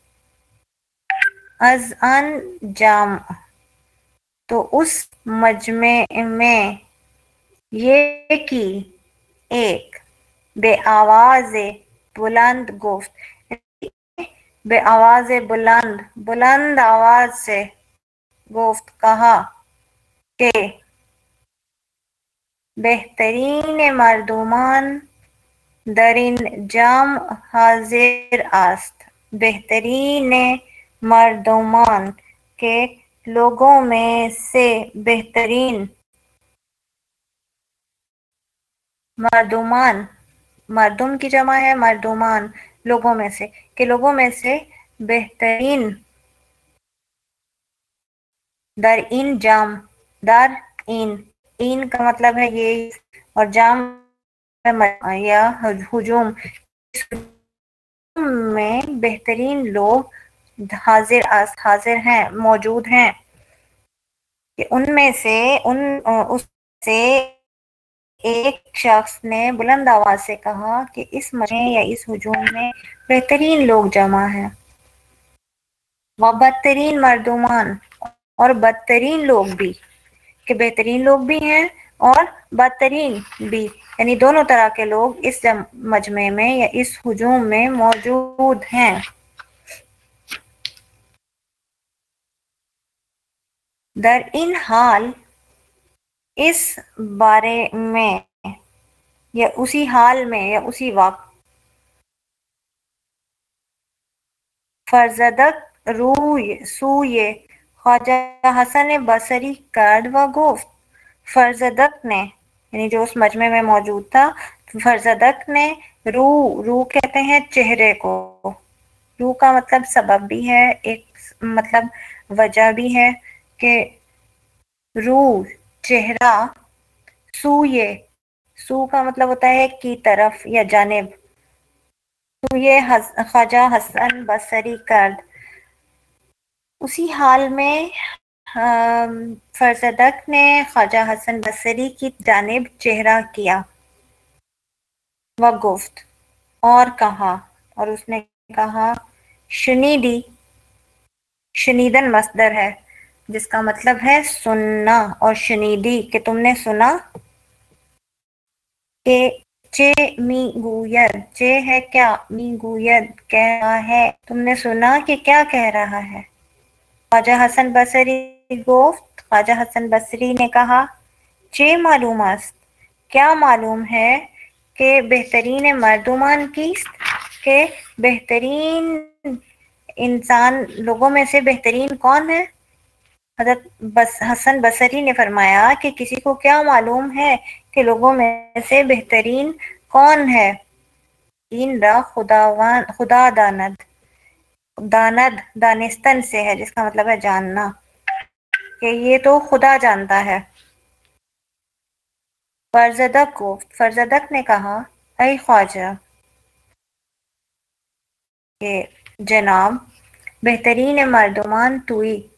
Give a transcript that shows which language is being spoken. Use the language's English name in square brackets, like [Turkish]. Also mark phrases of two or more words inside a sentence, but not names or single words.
[Persian] از ان جمع، [Urdu] تو اس مجمع میں، یہ کی ایک، [Persian] بے آواز بلند گفت، بے آواز بلند، [Urdu] بلند آواز سے گفت کہا کہ [Persian] بہترین مردمان در این جمع حاضر است، بہترین مردمان [Urdu] کے لوگوں میں سے بہترین، مردمان مردم کی جمع ہے، مردمان لوگوں میں سے، کہ لوگوں میں سے بہترین، [Persian] در این جام، در این [Urdu] کا مطلب ہے یہ، اور جام یا ہجوم، میں بہترین لوگ حاضر ہیں، موجود ہیں، کہ ان میں سے اس سے ایک شخص نے بلند آواز سے کہا کہ اس مجمع یا اس ہجوم میں بہترین لوگ جمع ہیں. [Persian] و بدترین مردمان، [Urdu] اور بدترین لوگ بھی، کہ بہترین لوگ بھی ہیں اور بدترین بھی، یعنی دونوں طرح کے لوگ اس مجمع میں یا اس ہجوم میں موجود ہیں. [Persian] در این حال، [Urdu] اس بارے میں، یا اسی حال میں یا اسی وقت، [Persian] فرزدق روی سوی خواجہ حسن بصری کرد و گفت، [Urdu] فرزدق نے، یعنی جو اس مجمع میں موجود تھا، فرزدق نے رو کہتے ہیں چہرے کو، رو کا مطلب سبب بھی ہے، ایک مطلب وجہ بھی ہے، کہ رو چہرہ، سو کا مطلب ہوتا ہے کی طرف یا جانب، تو یہ [Persian] خواجہ حسن بصری کرد، [Urdu] اسی حال میں فرزدق نے خواجہ حسن بصری کی جانب چہرہ کیا. [Persian] و گفت، [Urdu] اور کہا، اور اس نے کہا، شنیدی، شنیدن مصدر ہے جس کا مطلب ہے سننا، اور شنیدی کہ تم نے سنا، [Persian] کہ چے می گوید، [Urdu] چے ہے کیا، [Persian] می گوید [Urdu] کہہ رہا ہے، تم نے سنا کہ کیا کہہ رہا ہے. [Persian] خواجہ حسن بصری گفت، [Urdu] خواجہ حسن بصری نے کہا، [Persian] چے معلوم است، [Urdu] کیا معلوم ہے، کہ [Persian] بہترین مردمان کیست، [Urdu] کہ بہترین انسان لوگوں میں سے بہترین کون ہے. حضرت حسن بصری نے فرمایا کہ کسی کو کیا معلوم ہے کہ لوگوں میں سے بہترین کون ہے. [Persian] این را خدا داند، [Urdu] داند دانستن سے ہے جس کا مطلب ہے جاننا، کہ یہ تو خدا جانتا ہے. فرزدق نے کہا، اے خواجہ، کہ جناب، [Persian] بہترین مردمان توئی.